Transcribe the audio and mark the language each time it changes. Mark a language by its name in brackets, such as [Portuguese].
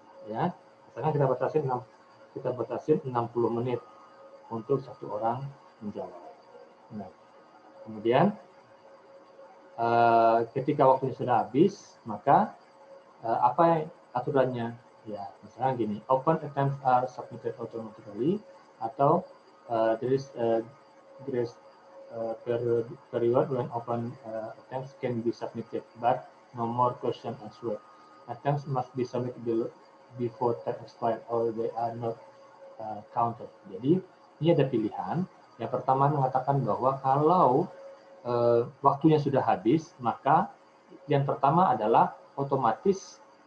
[Indonesian] Ya, misalkan kita batasin 60 menit untuk satu orang menjawab. Nah, kemudian ketika waktunya sudah habis, maka apa aturannya? Ya, misalnya gini, [English] open attempts are submitted automatically, [Indonesian] atau [English] there is grace period when open attempts can be submitted, but no more question answered. Attempts must be submitted before time expired or they are not counted. [Indonesian] Jadi ini ada pilihan. Yang pertama mengatakan bahwa kalau waktunya sudah habis, maka yang pertama adalah otomatis